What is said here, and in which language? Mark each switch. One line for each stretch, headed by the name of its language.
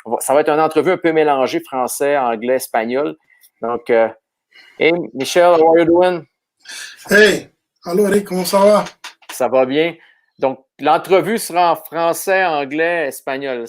French: Ça va être une entrevue un peu mélangée français, anglais, espagnol.
English: Donc, hey Michel, how are you doing?
French: Hey, allô Eric, comment ça va? Ça va bien. Donc, l'entrevue sera en français, anglais, espagnol.